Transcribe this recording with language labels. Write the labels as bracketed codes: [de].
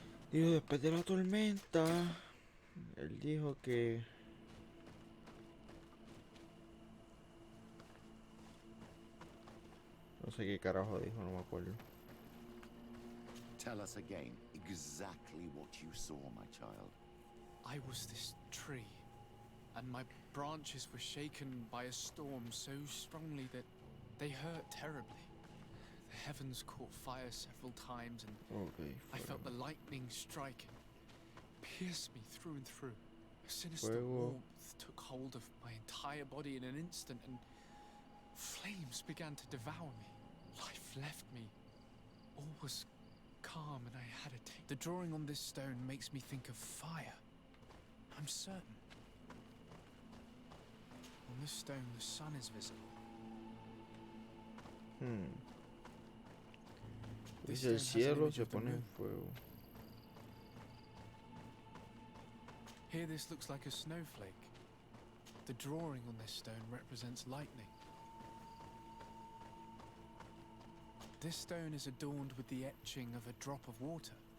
[es] Dijo, después de la tormenta, él dijo que... No sé qué carajo dijo, no me acuerdo. [en] Tell us again exactly what you saw, my child. I was this tree, and my branches were shaken by a storm so strongly that they hurt terribly. The heavens caught fire several times, and I felt the lightning strike and pierce me through and through. A sinister warmth took hold of my entire body in an instant, and flames began to devour me. Life left me. All was calm, and I had a taste. The drawing on this stone makes me think of fire. I'm certain. On this stone, the sun is visible. [es] Dice el cielo se pone en fuego. [en] Here this looks like a snowflake. The drawing on this stone represents lightning. This stone is adorned with the etching of a drop of water.